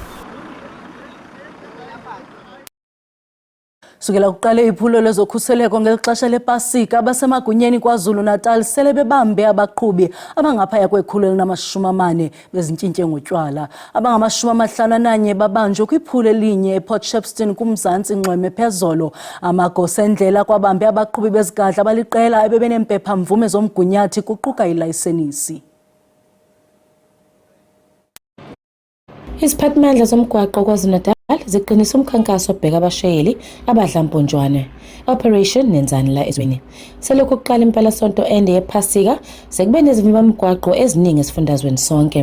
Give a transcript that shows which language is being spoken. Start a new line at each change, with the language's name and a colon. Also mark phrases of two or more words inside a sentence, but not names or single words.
Xhosa: Sukela kuqale iphulo lezokhuseleko ngelixesha lePasika abasemagunyeni KwaZulu-Natal sele bebambe abaqhubi abangaphaya kwe-140 bezintshintshye ngotywala. Abangama-51 babanjwe kwiphulo elinye ePort Shepstone kumzantsi Nxweme phezolo. Amagosa endlela kwabambe abaqhubi bezigadla abaliqela ebebenempepha mvume zomgunyathi kuquka ilayisenisi.
Zulu: Iziphathimandla zomgwaqo KwaZulu-Natal ziqinisa umkhankaso obheka abashayeli abadla mponjwane Operation Nenzani la ezweni. Selokhu kuqala impelasonto ende yePasika sekube nezimibamgwaqo eziningi esifundazweni sonke.